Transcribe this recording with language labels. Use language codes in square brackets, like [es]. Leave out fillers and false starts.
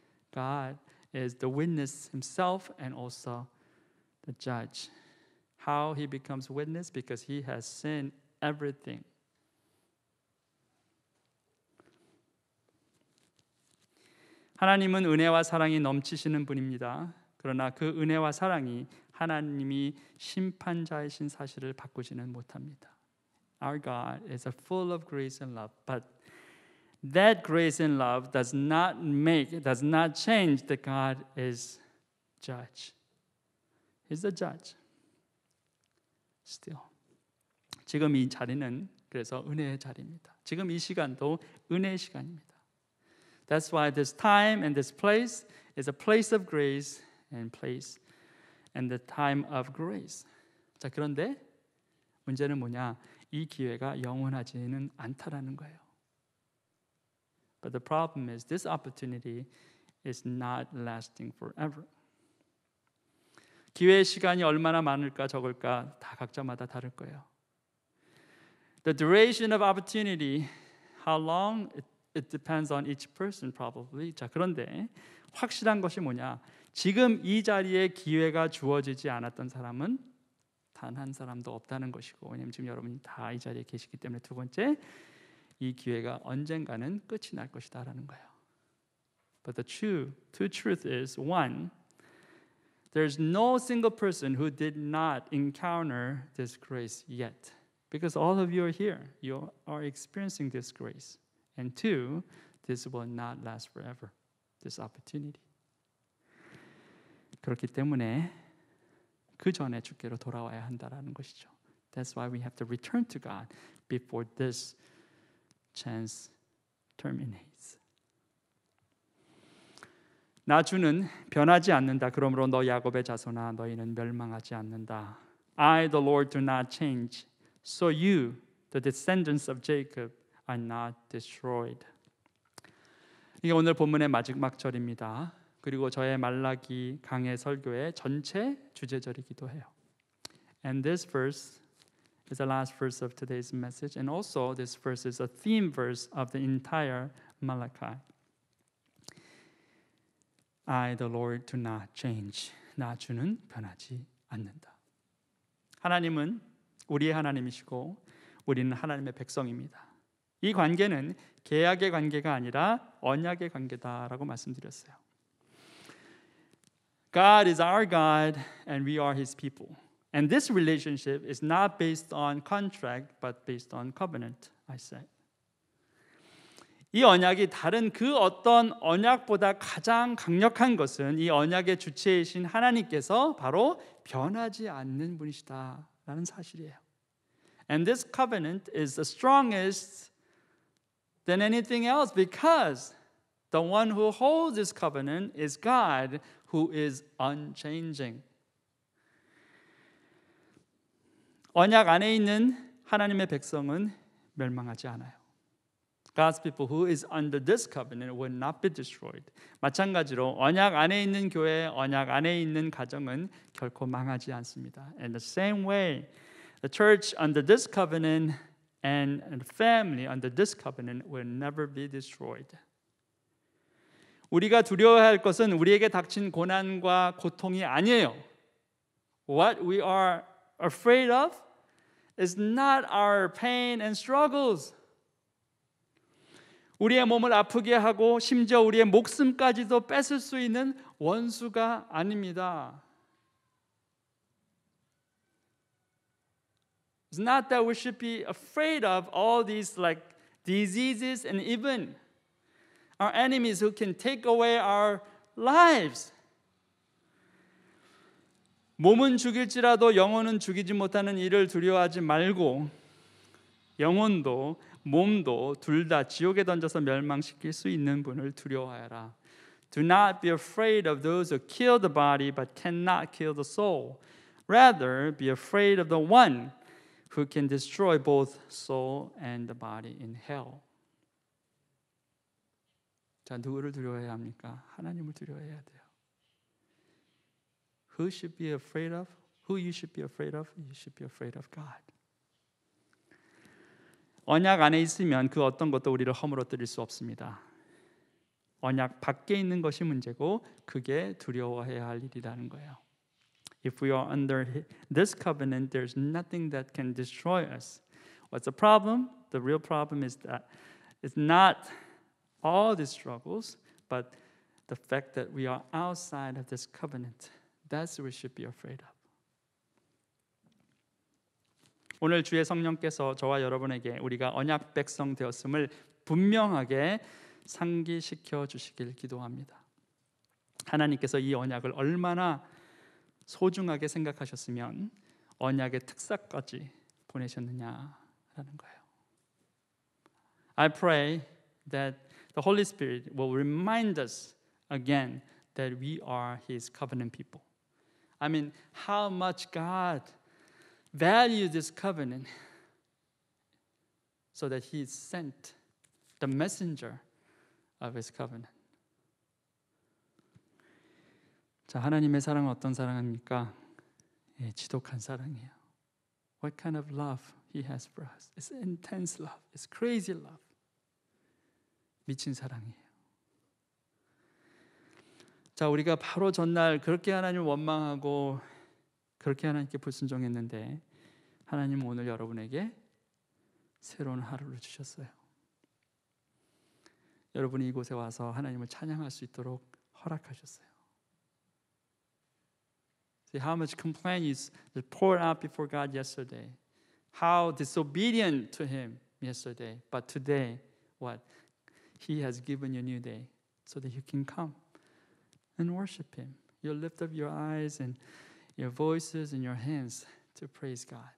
[en] God is the witness himself and also the judge. How he becomes witness? Because he has seen everything. [ko] 하나님은 은혜와 사랑이 넘치시는 분입니다. 그러나 그 은혜와 사랑이 하나님이 심판자이신 사실을 바꾸지는 못합니다. [en] Our God is full of grace and love, but that grace and love does not change that God is judge. He's the judge. Still. [ko] 지금 이 자리는 그래서 은혜의 자리입니다. 지금 이 시간도 은혜의 시간입니다. [en] That's why this time and this place is a place of grace and the time of grace. [ko] 자, 그런데 문제는 뭐냐? 이 기회가 영원하지는 않다라는 거예요. [en] But the problem is this opportunity is not lasting forever. [ko] 기회의 시간이 얼마나 많을까 적을까 다 각자마다 다를 거예요. [en] The duration of opportunity, how long, it depends on each person probably. [ko] 자, 그런데 확실한 것이 뭐냐? 지금 이 자리에 기회가 주어지지 않았던 사람은 단 한 사람도 없다는 것이고, 왜냐하면 지금 여러분이 다 이 자리에 계시기 때문에 두 번째, 이 기회가 언젠가는 끝이 날 것이다라는 거예요. [en] But the two truth is, one, there's no single person who did not encounter this grace yet. Because all of you are here. You are experiencing this grace. And two, this will not last forever. This opportunity. [ko] 그렇기 때문에 그 전에 주께로 돌아와야 한다라는 것이죠. [en] That's why we have to return to God before this chance terminates. [ko] 나 주는 변하지 않는다. 그러므로 너 야곱의 자손아 너희는 멸망하지 않는다. [en] I the Lord do not change. So you, the descendants of Jacob, are not destroyed. [ko] 이게 오늘 본문의 마지막 절입니다. 그리고 저의 말라기 강해 설교의 전체 주제절이기도 해요. [en] And this verse is the last verse of today's message, and also this verse is a theme verse of the entire Malachi. I, the Lord, do not change. [ko] 나 주는 변하지 않는다. 하나님은 우리의 하나님이시고 우리는 하나님의 백성입니다. 이 관계는 계약의 관계가 아니라 언약의 관계다라고 말씀드렸어요. [en] God is our God and we are His people. And this relationship is not based on contract but based on covenant, I say. [ko] 이 언약이 다른 그 어떤 언약보다 가장 강력한 것은 이 언약의 주체이신 하나님께서 바로 변하지 않는 분이시다라는 사실이에요. [en] And this covenant is the strongest than anything else because the one who holds this covenant is God who is unchanging. [ko] 언약 안에 있는 하나님의 백성은 멸망하지 않아요. [en] God's people who is under this covenant will not be destroyed. [ko] 마찬가지로 언약 안에 있는 교회, 언약 안에 있는 가정은 결코 망하지 않습니다. [en] In the same way, the church under this covenant and the family under this covenant will never be destroyed. [ko] 우리가 두려워해야 할 것은 우리에게 닥친 고난과 고통이 아니에요. [en] What we are afraid of is not our pain and struggles. [ko] 우리의 몸을 아프게 하고 심지어 우리의 목숨까지도 뺏을 수 있는 원수가 아닙니다. [en] It's not that we should be afraid of all these like diseases and even our enemies who can take away our lives. [ko] 몸은 죽일지라도 영혼은 죽이지 못하는 이를 두려워하지 말고 영혼도 몸도 둘 다 지옥에 던져서 멸망시킬 수 있는 분을 두려워하라. [en] Do not be afraid of those who kill the body but cannot kill the soul. Rather, be afraid of the one who can destroy both soul and the body in hell. [ko] 자, 누구를 두려워해야 합니까? 하나님을 두려워해야 돼요. [en] Who should be afraid of? Who you should be afraid of? You should be afraid of God. [ko] 언약 안에 있으면 그 어떤 것도 우리를 허물어뜨릴 수 없습니다. 언약 밖에 있는 것이 문제고 그게 두려워해야 할 일이라는 거예요. [en] If we are under this covenant, there's nothing that can destroy us. What's the problem? The real problem is that it's not all these struggles, but the fact that we are outside of this covenant. That's what we should be afraid of. [ko] 오늘 주의 성령께서 저와 여러분에게 우리가 언약 백성 되었음을 분명하게 상기시켜 주시길 기도합니다. 하나님께서 이 언약을 얼마나 소중하게 생각하셨으면 언약의 특사까지 보내셨느냐라는 거예요. [en] I pray that the Holy Spirit will remind us again that we are His covenant people. I mean, how much God value this covenant so that he sent the messenger of his covenant. [ko] 자, 하나님의 사랑은 어떤 사랑입니까? 예, 지독한 사랑이에요. [en] What kind of love he has for us? It's intense love. It's crazy love. [ko] 미친 사랑이에요. 자, 우리가 바로 전날 그렇게 하나님을 원망하고 그렇게 하나님께 불순종했는데 하나님은 오늘 여러분에게 새로운 하루를 주셨어요. 여러분이 이곳에 와서 하나님을 찬양할 수 있도록 허락하셨어요. [en] See how much complaint you poured out before God yesterday. How disobedient to Him yesterday. But today, what? He has given you a new day so that you can come and worship Him. You lift up your eyes and your voices and your hands to praise God.